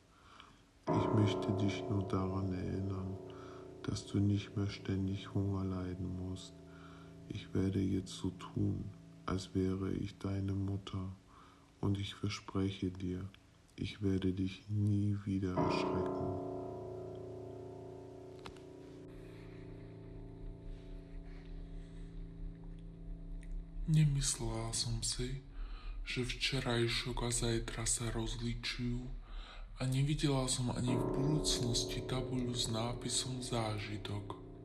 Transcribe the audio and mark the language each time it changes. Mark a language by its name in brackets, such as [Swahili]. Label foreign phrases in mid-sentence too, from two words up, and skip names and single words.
[German] Ich möchte dich nur daran erinnern, dass du nicht mehr ständig Hunger leiden musst. Ich werde jetzt so tun, als wäre ich deine Mutter, und ich verspreche dir, ich werde dich nie wieder erschrecken. [Slovak] Nemyslela som si, že včerajšok a zajtra sa rozličujú a nevidela som ani v budúcnosti tabuľu s nápisom zážitok.